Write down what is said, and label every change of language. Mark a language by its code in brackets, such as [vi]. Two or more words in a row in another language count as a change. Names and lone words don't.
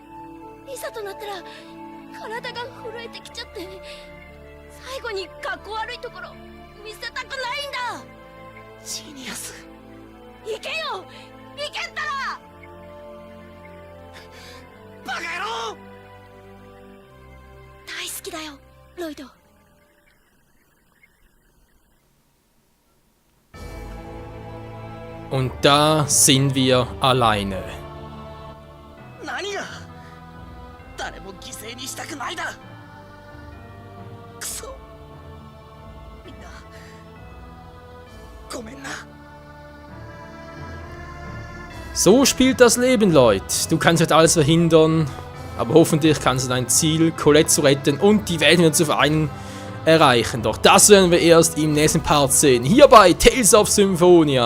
[ja] いざとなったら体が震えてきちゃって、最後にかっこ悪いところ見せたくないんだ。ジーニアス。行けよ、行けったら。バカ野郎。大好きだよロイド。 [de] Und da sind wir alleine. [ja] 何が誰も犠牲にしたくないだ。クソ、みんなごめんな。 [de] So spielt das Leben, Leute. Du kannst nicht alles verhindern, aber hoffentlich kannst du dein Ziel, Colette zu retten und die Welt wieder zu vereinen, erreichen. Doch das werden wir erst im nächsten Part sehen. Hier bei Tales of Symphonia.